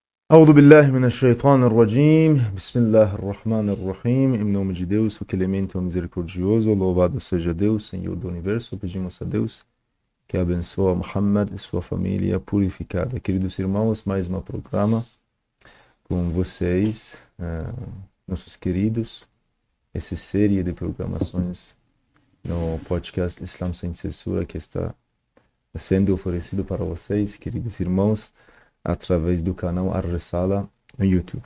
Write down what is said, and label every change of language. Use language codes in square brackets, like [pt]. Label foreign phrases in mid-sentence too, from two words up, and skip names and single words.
[ar] أعوذ بالله من الشيطان الرجيم. بسم الله الرحمن الرحيم. [pt] Em nome de Deus, o clemente e misericordioso, louvado seja Deus, Senhor do universo. Pedimos a Deus que abençoe Muhammad e sua família purificada. Queridos irmãos, mais um programa com vocês, nossos queridos. Essa série de programações no podcast Islam Sem Censura que está sendo oferecido para vocês, queridos irmãos, através do canal Ar-Risala no YouTube.